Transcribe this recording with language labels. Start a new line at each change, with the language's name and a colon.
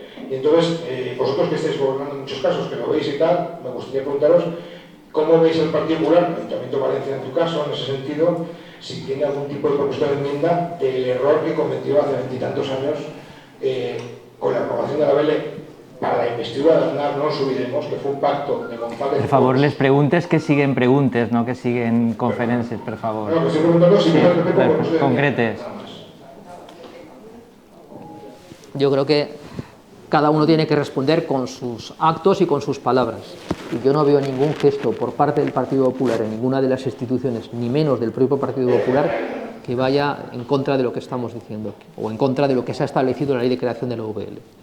Spanish: Y entonces, vosotros que estáis gobernando en muchos casos, que lo veis y tal, me gustaría preguntaros ¿cómo veis al Partido Popular, el Ayuntamiento de Valencia en tu caso, en ese sentido, si tiene algún tipo de propósito de enmienda del error que cometió hace 20 y tantos años con la aprobación de la ABL para la investidura de Aznar, no nos olvidemos que fue un pacto de González.
Catalan: Per favor, les preguntes que siguen preguntes, no que siguen conferències, per favor.
Spanish: No, que estoy preguntando si tiene algún propósito de
Catalan: concretes.
Spanish: Yo creo que cada uno tiene que responder con sus actos y con sus palabras. Y yo no veo ningún gesto por parte del Partido Popular en ninguna de las instituciones, ni menos del propio Partido Popular, que vaya en contra de lo que estamos diciendo, o en contra de lo que se ha establecido en la ley de creación de la UVL.